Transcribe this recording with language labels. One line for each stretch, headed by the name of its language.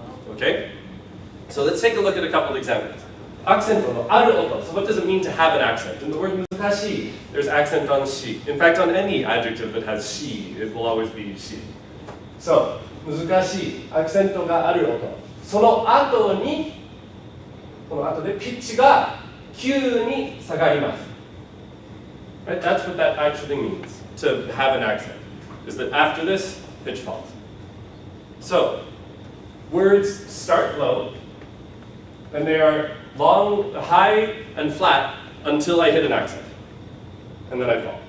English: Okay? So let's take a look at a couple examples.
Japanese: Accent no aru oto.
English: So what does it mean to have an accent? In the word mukashi, there's accent on shi. In fact, on any adjective that has shi, it will always be shi. So,
Japanese: 難しいアクセントがある音。その後にこの後でピッチが急に下がります。
English: Right? That's what that actually means, to have an accent, is that after this, pitch falls. So, words start low, and they are long, high, and flat until I hit an accent. And then I fall.